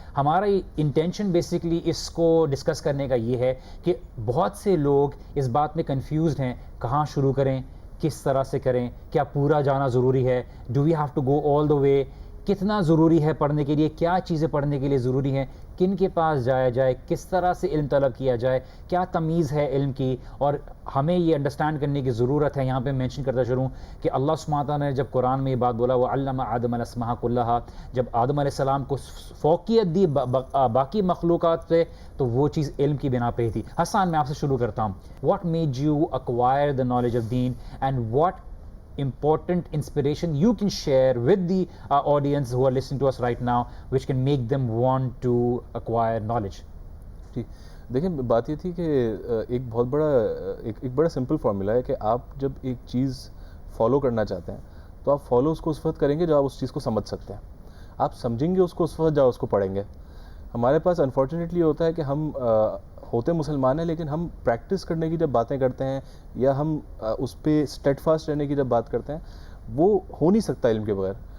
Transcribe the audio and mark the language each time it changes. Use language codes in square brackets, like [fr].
[ur] ہمارا intention basically اس کو discuss کرنے کا یہ ہے کہ بہت سے لوگ اس بات میں کنفیوزڈ ہیں، کہاں شروع کریں، کس طرح سے کریں، کیا پورا جانا ضروری ہے، [en] do we have to go all the way, [ur] کتنا ضروری ہے پڑھنے کے لیے، کیا چیزیں پڑھنے کے لیے ضروری ہیں، کن کے پاس جایا جائے، کس طرح سے علم طلب کیا جائے، کیا تمیز ہے علم کی. اور ہمیں یہ انڈرسٹینڈ کرنے کی ضرورت ہے. یہاں پہ مینشن کرتا چلوں کہ اللہ سبحانہ تعالیٰ نے جب قرآن میں یہ بات بولا [ar] وَعَلَّمَ آدَمَ الْأَسْمَاءَ كُلَّهَا، [ur] جب آدم علیہ السلام کو فوقیت دی باقی مخلوقات پہ، تو وہ چیز علم کی بنا پہ ہی تھی. حسان، میں آپ سے شروع کرتا ہوں. [en] What made you acquire the knowledge of deen and what important inspiration you can share with the audience who are listening to us right now which can make them want to acquire knowledge. [ur] جی دیکھیں، بات یہ تھی کہ ایک بہت بڑا ایک بڑا سمپل فارمولا ہے کہ آپ جب ایک چیز فالو کرنا چاہتے ہیں تو آپ فالو اس کو اس وقت کریں گے جب آپ اس چیز کو سمجھ سکتے ہیں. آپ سمجھیں گے اس کو اس وقت جب اس کو پڑھیں گے. ہمارے پاس انفارچونیٹلی ہوتا ہے کہ ہم ہوتے مسلمان ہیں، لیکن ہم پریکٹس کرنے کی جب باتیں کرتے ہیں یا ہم اس پہ اسٹیڈ فاسٹ رہنے کی جب بات کرتے ہیں، وہ ہو نہیں سکتا علم کے بغیر.